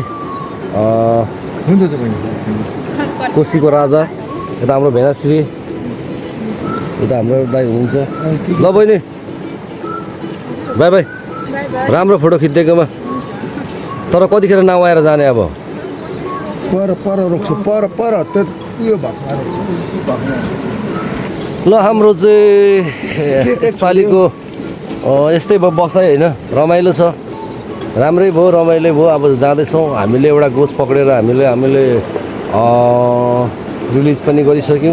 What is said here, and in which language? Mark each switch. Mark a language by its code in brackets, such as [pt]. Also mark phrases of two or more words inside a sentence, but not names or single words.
[ne] हुन्छ बहिनी। कोसीको राजा। यता हाम्रो भेनाश्री, यता हाम्रो दाइ हुनुहुन्छ। ल बहिनी बाई बाई। राम्रो फोटो खिचिदिएकोमा। तर कतिखेर नाउ आएर जाने अब? पर पर रोक्छु, पर पर त्यो उयो भएको ल हाम्रो चाहिँ यसपालिको यस्तै भयो बसाइ होइन। रमाइलो छ, राम्रै भयो, रमाइलो भयो। अब जाँदैछौँ हामीले। एउटा गोज पक्रेर हामीले रिलिज पनि गरिसक्यौँ।